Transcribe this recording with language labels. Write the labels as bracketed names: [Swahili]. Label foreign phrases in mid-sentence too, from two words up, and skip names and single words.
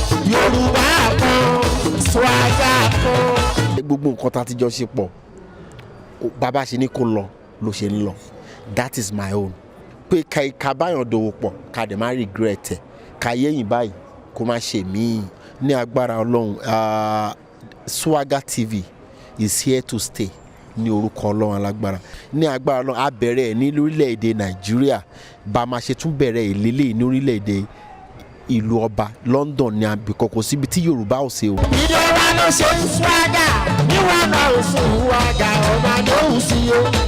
[Yoruba] Yorùbá kan, swagger kan. Gbogbo nǹkan tá a ti jọ ṣe pọ̀, ó, bàbá ṣe ní kó lọ, ló ṣe ń lọ. [English] That is my own. [Yoruba] Pé ká, ká báyọ̀ dòwò pọ̀, ká dẹ̀ má regret ẹ̀. Ká yẹ̀yìn báyìí, kó má ṣe mí. Ní agbára Ọlọ́run, [English] ah, Swagger T V is here to stay [Yoruba] ní orúkọ Ọlọ́run alágbára. Ní agbára Ọlọ́run, a bẹ̀rẹ̀ ẹ̀ ní orílẹ̀-èdè Nàìjíríà. Bá a máa ṣe tún bẹ̀rẹ̀ ìlélẹ̀ ní orílẹ̀-èdè ìlú ọba London ní àbíkọ́, kò síbi tí Yorùbá ò ṣe o. Ìjọba ló ṣe ń swagger, níwọ̀n náà ò sùn wága, ọba ló ń sí o.